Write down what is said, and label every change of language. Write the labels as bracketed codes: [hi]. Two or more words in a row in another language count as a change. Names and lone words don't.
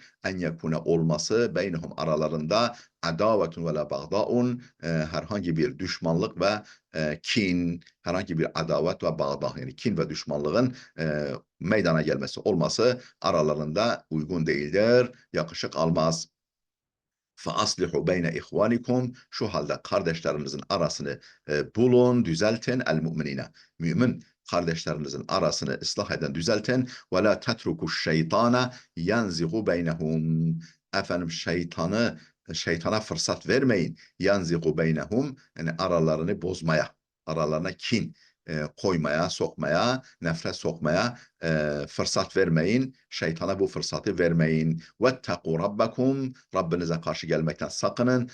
[ar] أن يكون [tr] olması beynehum aralarında [ar] عداوة ولا بغضاء [tr] herhangi bir düşmanlık ve kin, herhangi bir adavet ve bağda yani kin ve düşmanlığın meydana gelmesi olması aralarında uygun değildir, yakışık almaz. [ar] فَأَصْلِحُوا بَيْنَ اِخْوَانِكُمْ [tr] Şu halde kardeşlerinizin arasını bulun, düzeltin el-mu'minine. Mümin kardeşlerinizin arasını ıslah eden, düzeltin. [ar] وَلَا تَتْرُكُوا الشَّيْطَانَ يَنْزِغُ بَيْنَهُمْ [tr] şeytana fırsat vermeyin. [ar] ينزغ بينهم [tr] yani aralarını bozmaya, aralarına kin koymaya, sokmaya, nefret sokmaya fırsat vermeyin. Şeytana bu fırsatı vermeyin. [ar] واتقوا ربكم [tr] Rabbinize karşı gelmekten sakının.